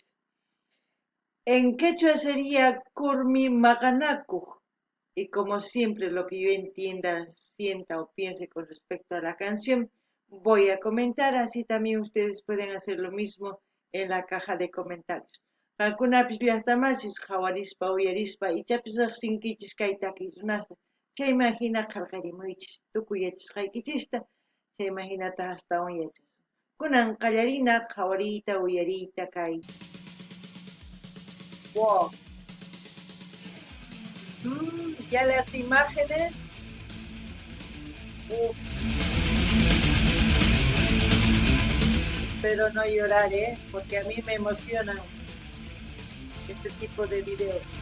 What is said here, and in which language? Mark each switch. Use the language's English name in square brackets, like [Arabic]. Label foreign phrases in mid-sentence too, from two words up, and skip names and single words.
[Spanish] En quechua sería Kurmi Maganaku. Y como siempre, lo que yo entienda, sienta o piense con respecto a la canción, voy a comentar. Así también ustedes pueden hacer lo mismo en la caja de comentarios. [Quechua] Algunas llaqtamasis hawarispa uyarispa y chapisaqsinkichis kay takiykunasta. Chaymahina qillqarimuychis tukuy yachasqaykichista, chaymahinata astawan yachasun. Kunan qallarina hawariyta uyariyta kay. [Spanish] Wow. Ya las imágenes. Espero no llorar, porque a mí me emocionan este tipo de videos.